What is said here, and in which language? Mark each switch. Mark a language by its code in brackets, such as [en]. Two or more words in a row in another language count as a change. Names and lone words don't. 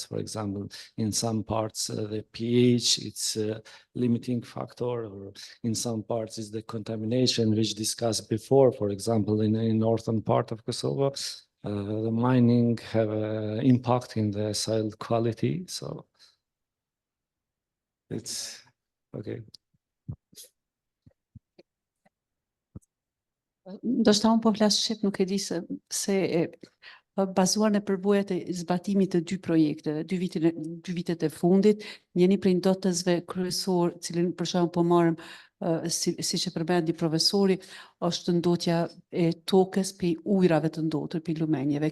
[en] For example, in some parts the pH, it's a limiting factor, or in some parts is the contamination, which discussed before. For example, in northern part of Kosovo, the mining have an impact in the soil quality. So It's okay. [sq] Do shta unë po flas shqip, nuk e di se bazuar në përvojat e zbatimit të dy projekteve, dy vitet e fundit, njëri prej ndotësve kryesor, cilin për shembull po marrim siç e përmendi profesori, është ndotja e tokës pe ujrave të ndotur, pe lumenjeve.